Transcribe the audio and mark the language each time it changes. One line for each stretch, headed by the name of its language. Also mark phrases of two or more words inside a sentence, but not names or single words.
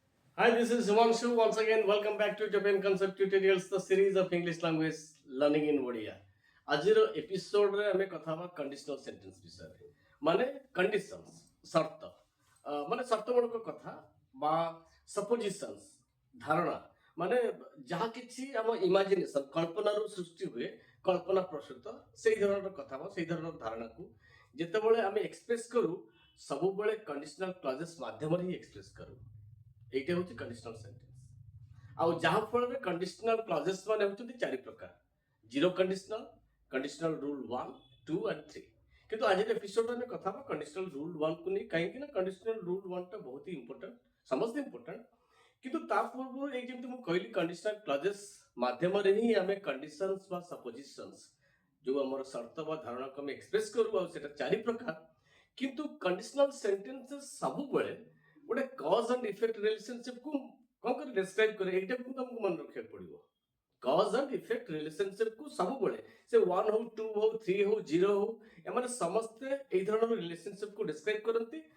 English: Hi, this is Himanshu. Once again, welcome back to Japan Concept Tutorials, the series of English language learning in Odia.
Odia: ଆଜିର ଏପିସୋଡରେ ଆମେ କଥା ହେବା
English: conditional sentence
Odia: ବିଷୟରେ ମାନେ କଣ୍ଡିସନ୍ସ ସର୍ତ୍ତ ମାନେ ସର୍ତ୍ତମୂଳକ କଥା ବା ସପୋଜିସନ୍ସ ଧାରଣା ମାନେ ଯାହା କିଛି ଆମ ଇମାଜିନେସନ କଳ୍ପନାରୁ ସୃଷ୍ଟି ହୁଏ କଳ୍ପନା ପ୍ରସୂତ ସେଇ ଧରଣର କଥା ବା ସେଇ ଧରଣର ଧାରଣାକୁ ଯେତେବେଳେ ଆମେ ଏକ୍ସପ୍ରେସ କରୁ ସବୁବେଳେ
English: conditional clauses
Odia: ମାଧ୍ୟମରେ ହିଁ ଏକ୍ସପ୍ରେସ କରୁ
Bangla: এইটা হচ্ছে কন্ডিশনাল সেন্টেন্স
Odia: ଆଉ ଯାହା ଫଳରେ
English: conditional clauses
Odia: ମାନେ ହେଉଛନ୍ତି ଚାରି ପ୍ରକାର
English: zero conditional conditional rule 1 2 and 3
Odia: କିନ୍ତୁ ଆଜିର ଏପିସୋଡରେ ଆମେ କଥା ହେବା
English: conditional rule 1
Odia: କୁ ନେଇ କାହିଁକି ନା
English: conditional rule 1
Odia: ଟା ବହୁତ ହି ଇମ୍ପୋର୍ଟାଣ୍ଟ ସମସ୍ତେ ଇମ୍ପୋର୍ଟାଣ୍ଟ କିନ୍ତୁ ତା ପୂର୍ବରୁ ଏଇ ଯେମିତି ମୁଁ କହିଲି
English: conditional clauses
Odia: ମାଧ୍ୟମରେ ହିଁ ଆମେ କଣ୍ଡିସନ୍ସ ବା ସପୋଜିସନ୍ସ ଯୋଉ ଆମର ସର୍ତ୍ତ ବା ଧାରଣାକୁ ଆମେ ଏକ୍ସପ୍ରେସ କରୁ ଆଉ ସେଟା ଚାରି ପ୍ରକାର କିନ୍ତୁ
English: conditional sentences
Odia: ସବୁବେଳେ ଗୋଟେ
English: cause and effect relationship
Odia: କୁ କଣ କରି ଡେସ୍କ୍ରାଇବ କରେ ଏଇଟାକୁ ତମକୁ ମନେ ରଖିବାକୁ ପଡିବ
English: cause and effect relationship
Odia: କୁ ସବୁବେଳେ ସେ 1 ହଉ 2 ହଉ 3 ହଉ 0 ହଉ ଏମାନେ ସମସ୍ତେ ଏଇ ଧରଣର ରିଲେସନସିପ କୁ ଡେସ୍କ୍ରାଇବ କରନ୍ତି